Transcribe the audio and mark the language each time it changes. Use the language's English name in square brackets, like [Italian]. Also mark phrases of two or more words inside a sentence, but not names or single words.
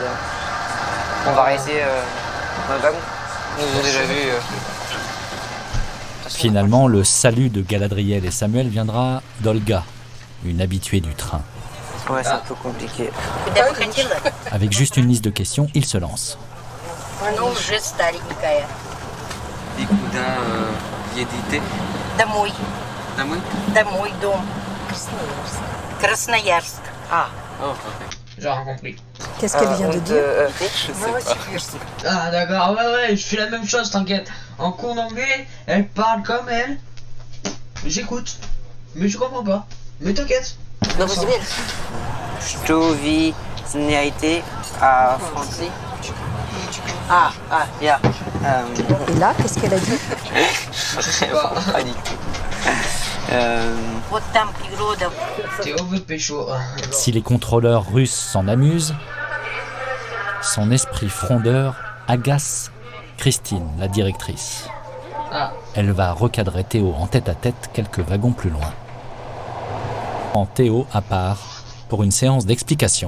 [French] On va rester dans le wagon. Nous avons déjà vu... Finalement, le salut de Galadriel et Samuel viendra d'Olga, une habituée du train. Ouais, c'est un peu compliqué. Avec juste une liste de questions, il se lance. [Russian] Ну, уже старенькая. И куда едете? Домой. Домой? Домой, дом. Красноярск. Ah. Oh, [French] J'ai rien compris. Qu'est-ce qu'elle vient de dire? Je sais pas. Ah d'accord, ouais, je fais la même chose, t'inquiète. En cours d'anglais, elle parle comme elle. J'écoute, mais je comprends pas. Mais t'inquiète. [Russian] Что вы знаете [French] à français? Ah, yeah. Et là, qu'est-ce qu'elle a dit? Je sais pas. Pas du tout. [Russian] Вот там природа. [French] Théo veut pécho. Si les contrôleurs russes s'en amusent, son esprit frondeur agace Christine, la directrice. Ah. Elle va recadrer Théo en tête-à-tête quelques wagons plus loin. En Théo à part pour une séance d'explication.